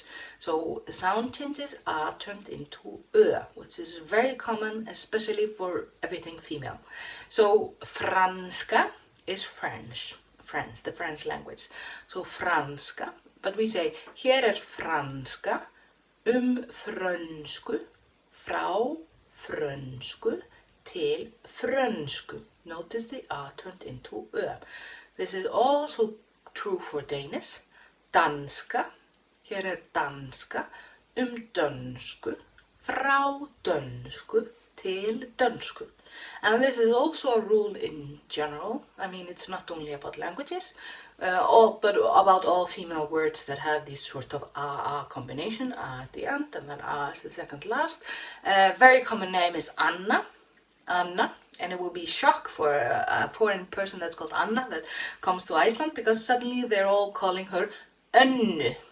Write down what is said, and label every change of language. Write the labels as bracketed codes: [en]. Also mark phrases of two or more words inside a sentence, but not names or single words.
[en] So the sound change is a turned into ö, which is very common, especially for everything female. So franska is French, the French language. So franska, but we say [is] hér franska, frönsku, frá frönsku til frönsku. [en] Notice the a turned into ö. This is also true for Danish. Danska, [is] hér danska, dönsku, frá dönsku til dönsku. [en] And this is also a rule in general. I mean, it's not only about languages, but about all female words that have this sort of a combination, a at the end, and then a is the second last. Very common name is Anna, and it will be shock for a foreign person that's called Anna that comes to Iceland, because suddenly they're all calling her Önnu.